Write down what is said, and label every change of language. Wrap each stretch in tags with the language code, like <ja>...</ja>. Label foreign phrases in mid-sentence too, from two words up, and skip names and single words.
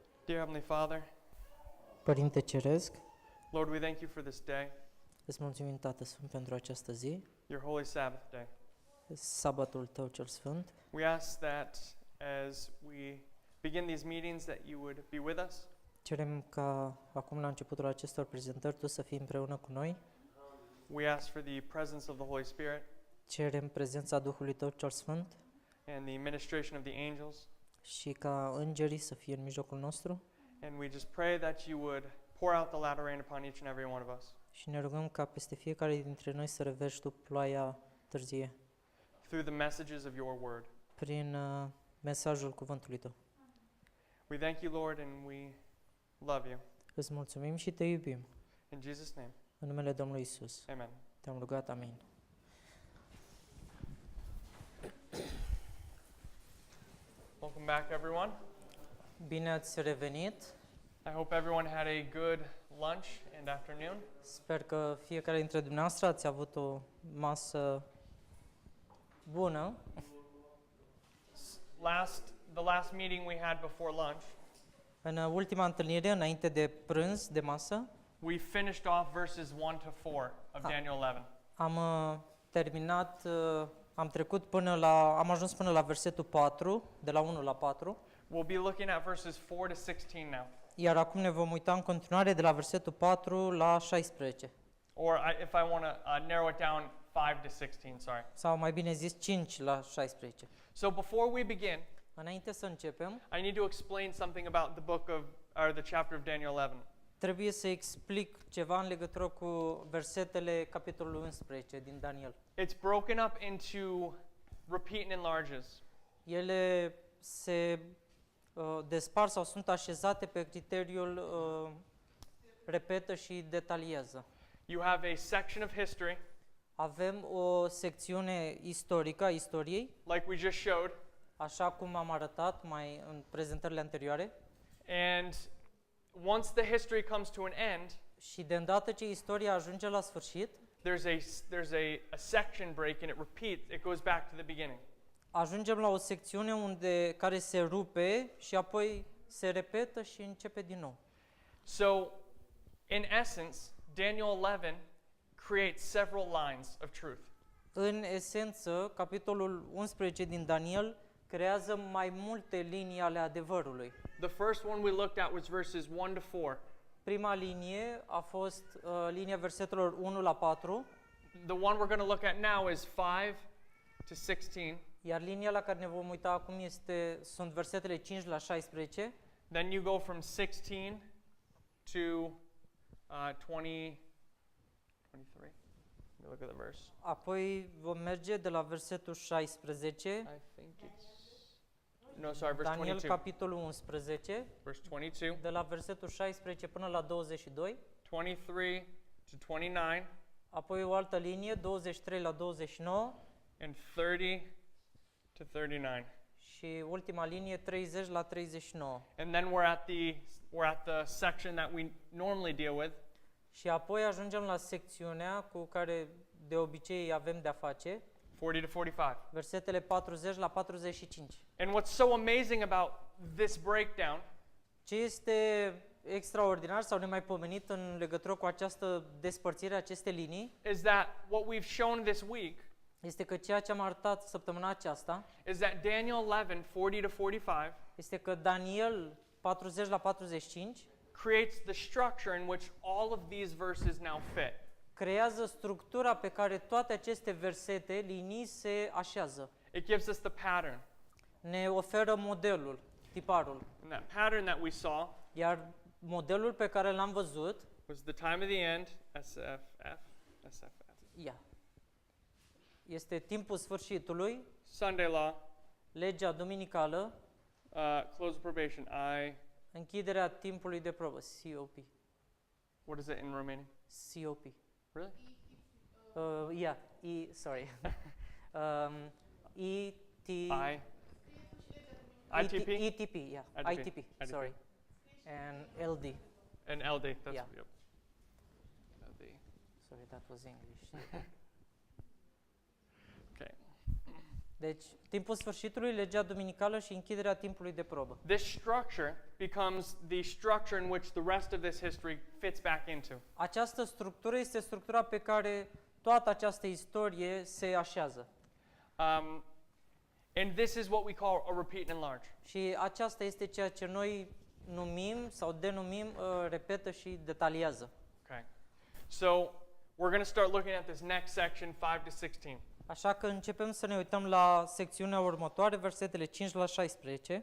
<en>Dear Heavenly Father,</en> <ro>Părinte Ceresc,</ro> <en>Lord, we thank you for this day,</en> <ro>îți mulțumim, Tată Sfânt, pentru această zi,</ro> <en>your holy Sabbath day.</en> <ro>sabatul Tău cel Sfânt.</ro> <en>We ask that as we begin these meetings that you would be with us.</en> <ro>Cerem ca acum la începutul acestor prezentări Tu să fii împreună cu noi.</ro> <en>We ask for the presence of the Holy Spirit</en> <ro>Cerem prezența Duhului Tău cel Sfânt</ro> <en>and the ministration of the angels.</en> <ro>și ca îngerii să fie în mijlocul nostru.</ro> <en>And we just pray that you would pour out the latter rain upon each and every one of us.</en> <ro>Și ne rugăm ca peste fiecare dintre noi să reverși Tu ploaia târzie</ro> <en>Through the messages of your word.</en> <ro>prin mesajul cuvântului Tău.</ro> <en>We thank you, Lord, and we love you.</en> <ro>Îți mulțumim și Te iubim.</ro> <en>In Jesus' name,</en> <ro>În numele Domnului Isus.</ro> <en>amen.</en> <ro>Te-am rugat, amin.</ro> <en>Welcome back, everyone.</en> <ro>Bine ați revenit.</ro> <en>I hope everyone had a good lunch and afternoon.</en> <ro>Sper că fiecare dintre dumneavoastră ați avut o masă bună.</ro> <en>The last meeting we had before lunch,</en> <ro>În ultima întâlnire, înainte de prânz, de masă,</ro> <en>we finished off verses 1 to 4 of Daniel 11.</en> <ro>am terminat, am ajuns până la versetul 4, de la 1 la 4,</ro> <en>We'll be looking at verses 4 to 16 now.</en> <ro>iar acum ne vom uita în continuare de la versetul 4 la 16,</ro> <en>Or if I want to narrow it down, 5 to 16, sorry.</en> <ro>sau mai bine zis 5 la 16.</ro> <en>So before we begin,</en> <ro>Înainte să începem,</ro> <en>I need to explain something about the book of, or the chapter of Daniel 11.</en> <ro>trebuie să explic ceva în legătură cu versetele capitolului 11 din Daniel.</ro> <en>It's broken up into repeat and enlarges.</en> <ro>Ele se despart sau sunt așezate pe criteriul repetă și detaliază.</ro> <en>You have a section of history,</en> <ro>Avem o secțiune istorică a istoriei,</ro> <en>like we just showed,</en> <ro>așa cum am arătat mai în prezentările anterioare,</ro> <en>and once the history comes to an end,</en> <ro>și de îndată ce istoria ajunge la sfârșit,</ro> <en>there's a section break and it repeats, it goes back to the beginning.</en> <ro>ajungem la o secțiune care se rupe și apoi se repetă și începe din nou.</ro> <en>So, in essence, Daniel 11 creates several lines of truth.</en> <ro>În esență, capitolul 11 din Daniel creează mai multe linii ale adevărului.</ro> <en>The first one we looked at was verses 1 to 4.</en> <ro>Prima linie a fost linia versetelor 1 la 4,</ro> <en>The one we're going to look at now is 5 to 16.</en> <ro>iar linia la care ne vom uita acum sunt versetele 5 la 16,</ro> <en>Then you go from 16 to 20, 23. Let me look at the verse.</en> <ro>apoi vom merge de la versetul 16,</ro> <en>I think it's... No, sorry, verse Daniel 22.</en> <ro>capitolul 11,</ro> <en>Verse 22.</en> <ro>de la versetul 16 până la 22,</ro> <en>23 to 29.</en> <ro>apoi o altă linie, 23 la 29</ro> <en>And 30 to 39.</en> <ro>și ultima linie, 30 la 39.</ro> <en>And then we're at the section that we normally deal with,</en> <ro>Și apoi ajungem la secțiunea cu care de obicei avem de-a face,</ro> <en>40 to 45.</en> <ro>versetele 40 la 45.</ro> <en>And what's so amazing about this breakdown</en> <ro>Ce este extraordinar sau nemaipomenit în legătură cu această despărțire, aceste linii,</ro> <en>is that what we've shown this week</en> <ro>este că ceea ce am arătat săptămâna aceasta</ro> <en>is that Daniel 11, 40 to 45</en> <ro>este că Daniel 40 la 45</ro> <en>creates the structure in which all of these verses now fit.</en> <ro>creează structura pe care toate aceste versete, linii, se așează.</ro> <en>It gives us the pattern.</en> <ro>Ne oferă modelul, tiparul.</ro> <en>And that pattern that we saw</en> <ro>Iar modelul pe care l-am văzut,</ro> <en>was the time of the end,</en> <ro>SFF. este timpul sfârșitului,</ro> <en>Sunday law,</en> <ro>legea duminicală,</ro> <en>close of probation,</en> <ro>închiderea timpului de probă,</ro> <en>COP. what is it in Romanian? COP. Really? Sorry. ET, ITP? ETP, yeah. ITP, sorry. And LD. And LD, that's Yeah. yep. LD. Sorry, that was English. Okay.</en> <ro>Deci, timpul sfârșitului, legea duminicală și închiderea timpului de probă.</ro> <en>This structure becomes the structure in which the rest of this history fits back into.</en> <ro>Această structură este structura pe care toată această istorie se așează.</ro> <en>And this is what we call a repeat and enlarge.</en> <ro>Și aceasta este ceea ce noi numim sau denumim repetă și detaliază.</ro> <en>Okay. So we're going to start looking at this next section, 5 to 16.</en> <ro>Așa că începem să ne uităm la secțiunea următoare, versetele 5 la 16.</ro>